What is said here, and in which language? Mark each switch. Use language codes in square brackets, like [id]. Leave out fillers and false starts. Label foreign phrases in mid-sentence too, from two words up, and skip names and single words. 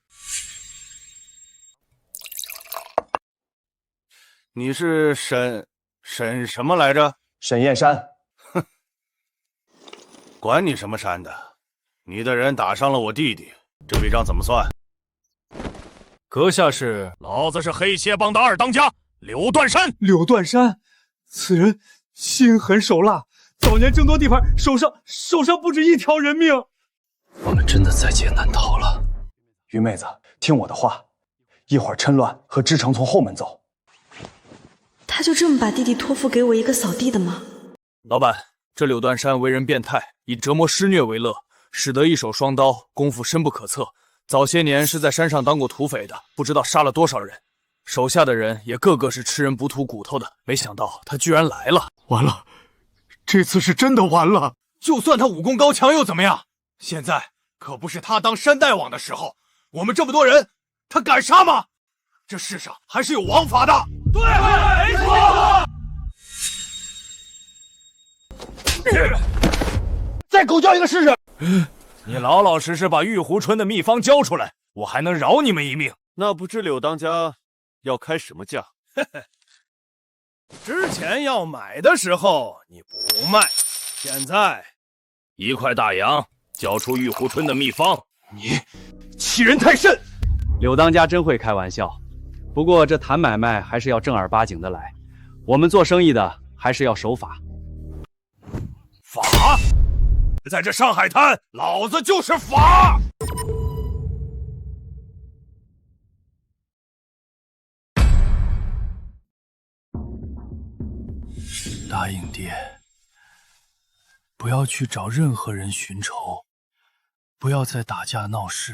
[zh] 你是沈什麼來着？沈燕山。哼，管你什麼山的，你的人打傷了我弟弟，這筆賬怎麼算？閣下是？老子是黑蝎幫的二當家柳斷山。柳斷山，此人心狠手辣，早年爭奪地盤，手上不止一條人命。我們真的在劫難逃了。雲妹子，聽我的話，一會兒趁亂和知成從後門走。他就這麼把弟弟托付給我一個掃地的嗎？老闆，這柳斷山為人變態，以折磨施虐為樂，使得一手雙刀，功夫深不可測。早些年是在山上當過土匪的，不知道殺了多少人，手下的人也個個是吃人不吐骨頭的。沒想到他居然來了，完了，這次是真的完了。就算他武功高強又怎麼樣？現在可不是他當山大王的時候，我們這麼多人，他敢殺嗎？這世上還是有王法的。對，沒錯。再狗叫一個試試。你老老實實把玉壺春的秘方交出來，我還能饒你們一命。那不知柳當家要開什麼價？之前要買的時候你不賣，現在1塊大洋交出玉壺春的秘方。你欺人太甚！柳當家真會開玩笑，不過這談買賣還是要正兒八經的來，我們做生意的還是要守法。法？在這上海灘，老子就是法！答應爹，不要去找任何人尋仇，不要再打架鬧事。